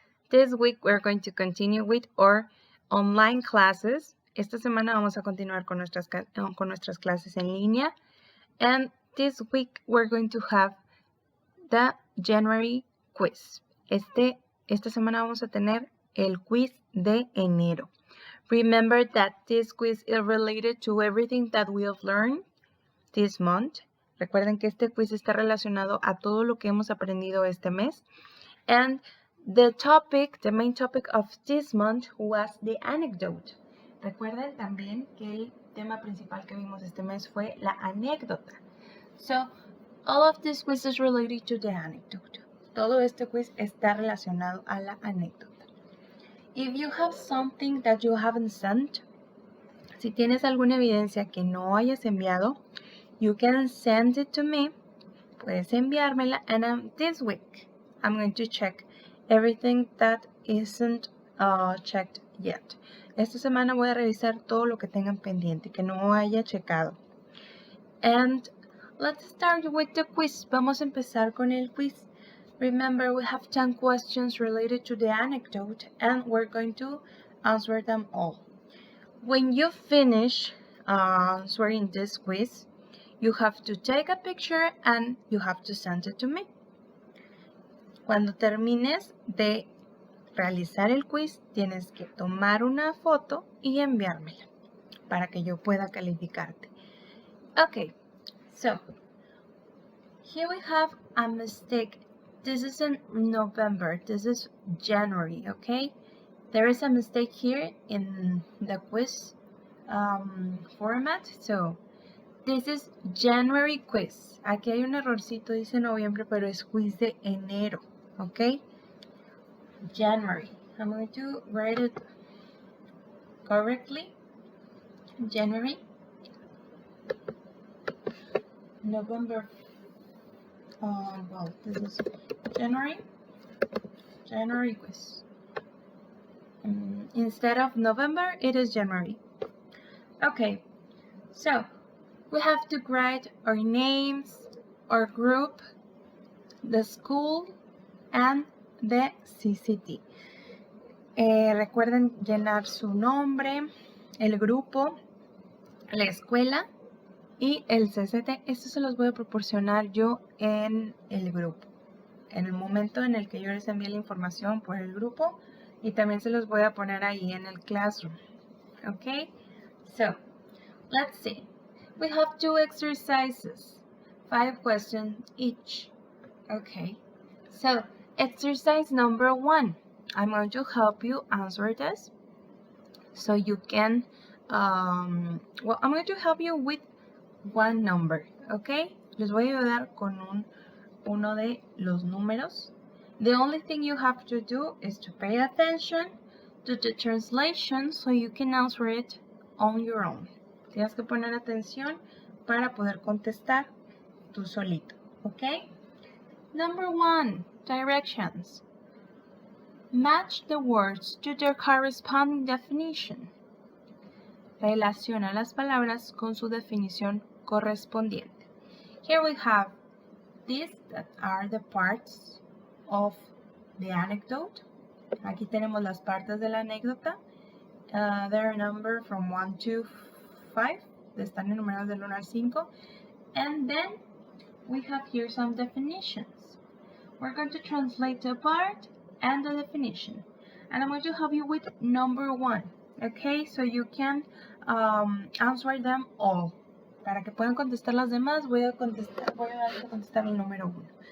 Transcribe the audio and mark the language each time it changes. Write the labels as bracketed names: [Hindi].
[English] This week we're going to continue with our online classes. [Spanish] Esta semana vamos a continuar con nuestras clases en línea. [English] And this week we're going to have the January quiz. [Spanish] Esta semana vamos a tener el quiz de enero. [English] Remember that this quiz is related to everything that we have learned this month. [Spanish] Recuerden que este quiz está relacionado a todo lo que hemos aprendido este mes. [English] And the main topic of this month was the anecdote. [Spanish] Recuerden también que el tema principal que vimos este mes fue la anécdota. [English] So, all of this quiz is related to the anecdote. [Spanish] Todo este quiz está relacionado a la anécdota. [English] If you have something that you haven't sent, [Spanish] si tienes alguna evidencia que no hayas enviado, [English] you can send it to me. [Spanish] Puedes enviármela, [English] and this week I'm going to check everything that isn't checked yet. [Spanish] Esta semana voy a revisar todo lo que tengan pendiente, que no haya checado. [English] And let's start with the quiz. [Spanish] Vamos a empezar con el quiz. [English] Remember, we have 10 questions related to the anecdote, and we're going to answer them all. When you finish answering this quiz, you have to take a picture and you have to send it to me. [Spanish] Cuando termines de realizar el quiz, tienes que tomar una foto y enviármela para que yo pueda calificarte. [English] Okay, so here we have a mistake. This is in November. This is January, okay? There is a mistake here in the quiz format, so this is January quiz. [Spanish] Aquí hay un errorcito, dice noviembre, pero es quiz de enero, ¿ok? [English] January. I'm going to write it correctly. January. November. Well, this is January. January quiz. Instead of November, it is January. Okay, so we have to write our names, our group, the school, and the CCT. [Spanish] Recuerden llenar su nombre, el grupo, la escuela y el CCT. Esto se los voy a proporcionar yo en el grupo. En el momento en el que yo les envíe la información por el grupo, y también se los voy a poner ahí en el classroom. [English] Okay? So, let's see. We have 2 exercises, 5 questions each. Okay, so exercise number 1. I'm going to help you answer this. So you can, I'm going to help you with one number, okay? [Spanish] Les voy a ayudar con uno de los números. [English] The only thing you have to do is to pay attention to the translation so you can answer it on your own. [Spanish] Tienes que poner atención para poder contestar tú solito, ¿ok? [English] Number 1, directions. Match the words to their corresponding definition. [Spanish] Relaciona las palabras con su definición correspondiente. [English] Here we have these that are the parts of the anecdote. [Spanish] Aquí tenemos las partes de la anécdota. [English] They're numbered from 1 to 5. [Spanish] Están enumerados del 1 al 5. [English] And then we have here some definitions. We're going to translate the part and the definition. And I'm going to help you with number 1. Okay, so you can answer them all. [Spanish] Para que puedan contestar las demás, voy a dar a contestar el número 1.